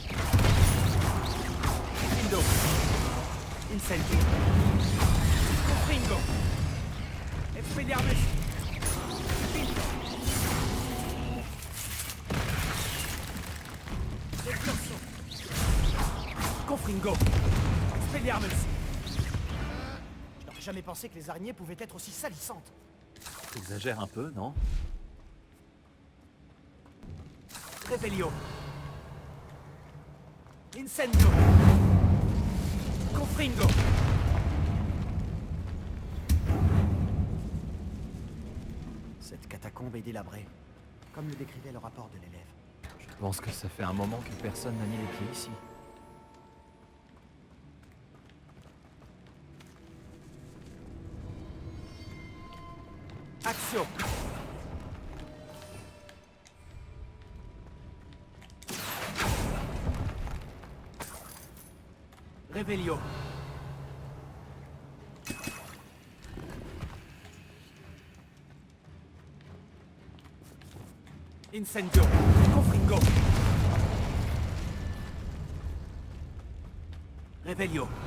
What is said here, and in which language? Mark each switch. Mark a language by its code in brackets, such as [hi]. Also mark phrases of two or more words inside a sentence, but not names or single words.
[fr] Diffindo. Incendio. Confringo. Expelliarmus. Diffindo. Expulso. Confringo. Expelliarmus. Je n'aurais jamais pensé que les araignées pouvaient être aussi salissantes. T'exagères un peu, non? Revelio. Incendio. Confringo. Cette catacombe est délabrée, comme le décrivait le rapport de l'élève. Je pense que ça fait un moment que personne n'a mis les pieds ici. Action. Revelio. Incendio. Confringo. Revelio.